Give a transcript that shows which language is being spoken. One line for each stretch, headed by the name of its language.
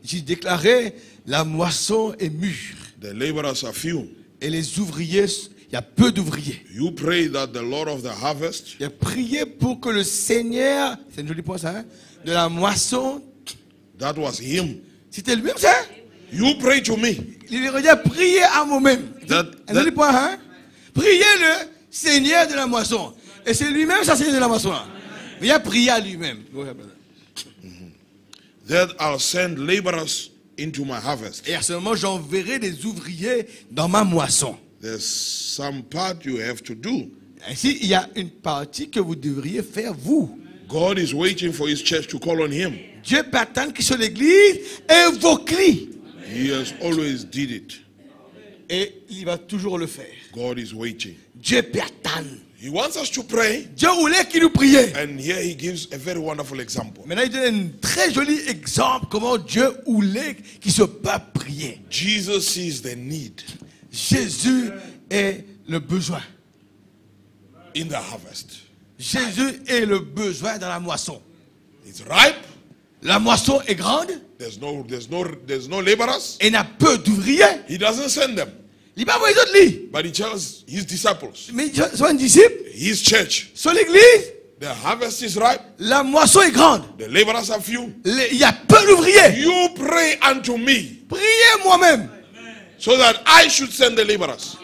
French: il déclarait, la moisson est mûre.
English: the laborers are few.
French: Et les ouvriers, il y a peu d'ouvriers.
English: You pray that the Lord of the harvest
French: Il a prié pour que le Seigneur, c'est un joli point ça, hein, de la moisson,
English: that was him.
French: c'était lui-même ça.
English: You pray to me.
French: Il aurait dit prier à moi-même. Un joli point, hein. Priez le Seigneur de la moisson. Et c'est lui-même ça, Seigneur de la moisson. Il a prié à lui-même.
English: That I'll send laborers into my harvest.
French: Et à ce moment, j'enverrai des ouvriers dans ma moisson.
English: There's some part you have to do.
French: Ainsi, il y a une partie que vous devriez faire, vous.
English: God is waiting for his church to call on him.
French: Dieu peut attendre que sur l'église invoque-lui.
English: He has always did it.
French: Et il va toujours le faire.
English: God is waiting.
French: Dieu peut attendre.
English: He wants us to pray.
French: Dieu voulait qu'il nous prie.
English: And here he gives a very wonderful example.
French: Maintenant, il donne un très joli exemple comment Dieu voulait qu'il se peuple prier.
English: Jesus sees the need
French: Jésus est le besoin.
English: in the harvest.
French: Jésus est le besoin dans la moisson.
English: It's ripe.
French: La moisson est grande
English: There's no laborers.
French: et n'a peu d'ouvriers.
English: He doesn't send them.
French: Il va envoyer d'autres lits.
English: but he tells his disciples,
French: Mais sont un disciple,
English: his church,
French: sur l'église,
English: the harvest is ripe,
French: la moisson est grande.
English: the laborers are few.
French: Il y a peu d'ouvriers.
English: You pray unto me
French: Priez moi-même.
English: so that I should send the laborers.